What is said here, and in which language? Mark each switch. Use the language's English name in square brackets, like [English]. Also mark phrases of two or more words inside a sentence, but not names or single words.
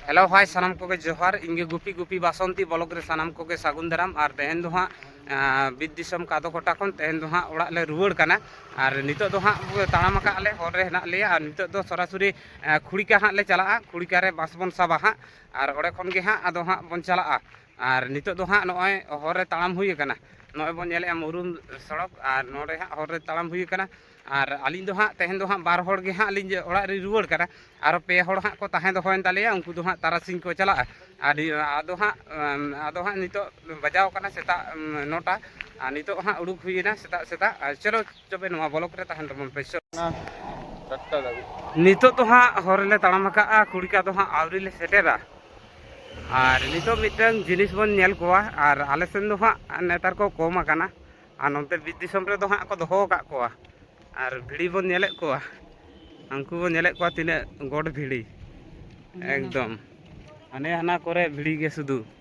[Santali] हेलो भाई सानाम को जोहार इंगे गुपी गुपी बासंती ब्लॉक रे सानाम को सागुन दाराम और तेहन दो हाँ बिद दिसम कादो कोटा खन तेहन दो हाँ ओड़ा ले रुवाड़ कना और नितो दो हाँ ताड़ाम आकाले हर रे हेना लेया और नितो दो सरासुरी खुड़िका हाँ ले चला खुड़िका रे बास बन साबा हाँ और ओड़े खन गे हाँ आदो हाँ बन चला और नितो दो हाँ नॉय हर रे ताड़ाम हुई कना नॉय बन नेले मुरुम सड़क और नोडे हाँ हर रे ताड़ाम हुई कना और आलिन दो हाँ तेहन दो हाँ बार हड़ गे हाँ आलिन ओड़ा रे रुवाड़ कना और पे हड़ हाँ को ताहें दोहन तालेया उनको दो हाँ तारासिंग को चला आदो हाँ नितो बजाव कना सेता 9टा और नितो हाँ उड़ुक हुईना सेता सेता चलो तबे नवा ब्लॉक रे ताहेन तबन पे नितो तो हाँ हर ले ताड़ाम का खुड़िका दो हाँ आवरी ले सेटेरा और नितो मिटन जिनिस बन नेल कोआ और आले सेन दो हाँ नेतार को कम आकाना और नोते बिद दिसम रे दो हाँ को दोहो का कोआ और भिड़ी बन नेले कोआ उनको बन नेले कोआ तिने गोड भिड़ी एकदम हाने हाना करे भिड़ी गे सुदु